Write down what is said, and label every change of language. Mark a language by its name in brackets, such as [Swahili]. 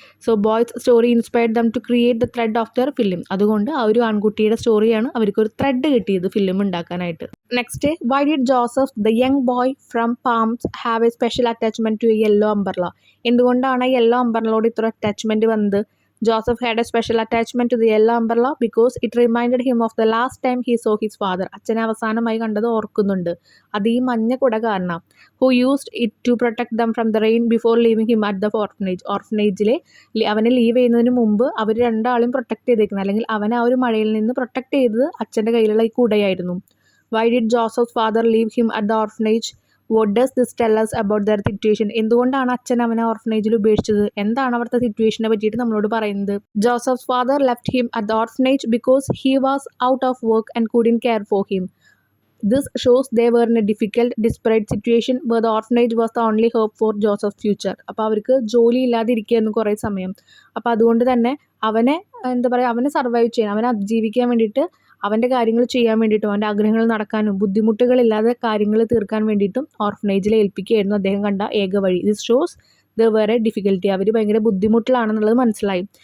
[English] So boys story inspired them to create the thread of their film. [Malayalam] അതുകൊണ്ട് ആ ഒരു ആൺകുട്ടിയുടെ സ്റ്റോറിയാണ് അവർക്കൊരു ത്രെഡ് കിട്ടിയത് ഫിലിം ഉണ്ടാക്കാനായിട്ട്. [English] Next, why did Joseph the young boy from Palms have a special attachment to a yellow umbrella? [Malayalam] എന്തുകൊണ്ടാണ് ആ yellow അംബർലയോട് ഇത്ര അറ്റാച്ച്മെൻറ്റ് വന്നത്? [English] Joseph had a special attachment to the yellow umbrella because it reminded him of the last time he saw his father. [Malayalam] അച്ഛനെ അവസാനമായി കണ്ടത് ഓർക്കുന്നുണ്ട്. അത് ഈ മഞ്ഞ കുട കാരണം. [English] Who used it to protect them from the rain before leaving him at the orphanage. [Malayalam] ഓർഫനേജിലെ അവനെ ലീവ് ചെയ്യുന്നതിന് മുമ്പ് അവർ രണ്ടാളും പ്രൊട്ടക്ട് ചെയ്തേക്കുന്നത്, അല്ലെങ്കിൽ അവനെ ആ ഒരു മഴയിൽ നിന്ന് പ്രൊട്ടക്ട് ചെയ്തത് അച്ഛൻ്റെ കയ്യിലുള്ള ഈ കുടയായിരുന്നു. [English] Why did Joseph's father leave him at the orphanage? What does this tell us about their situation? [Malayalam] എന്തുകൊണ്ടാണ് അച്ഛൻ അവനെ ഓർഫനേജിൽ ഉപേക്ഷിച്ചത്? എന്താണ് അവിടുത്തെ സിറ്റുവേഷനെ പറ്റിയിട്ട് നമ്മളോട് പറയുന്നത്? [English] Joseph's father left him at the orphanage because he was out of work and couldn't care for him. This shows they were in a difficult, desperate situation where the orphanage was the only hope for Joseph's future. [Malayalam] അപ്പോൾ അവർക്ക് ജോലി ഇല്ലാതിരിക്കുകയായിരുന്നു കുറേ സമയം. അപ്പോൾ അതുകൊണ്ട് തന്നെ അവനെ എന്താ പറയുക, അവനെ സർവൈവ് ചെയ്യാൻ, അവനെ അതിജീവിക്കാൻ വേണ്ടിയിട്ട്, അവൻ്റെ കാര്യങ്ങൾ ചെയ്യാൻ വേണ്ടിയിട്ടും അവൻ്റെ ആഗ്രഹങ്ങൾ നടക്കാനും ബുദ്ധിമുട്ടുകളില്ലാതെ കാര്യങ്ങൾ തീർക്കാൻ വേണ്ടിയിട്ടും ഓർഫനേജിൽ ഏൽപ്പിക്കുകയായിരുന്നു അദ്ദേഹം കണ്ട ഏക വഴി. [English] This shows the വേറെ difficulty. [Malayalam] അവർ ഭയങ്കര ബുദ്ധിമുട്ടിലാണെന്നുള്ളത് മനസ്സിലായി.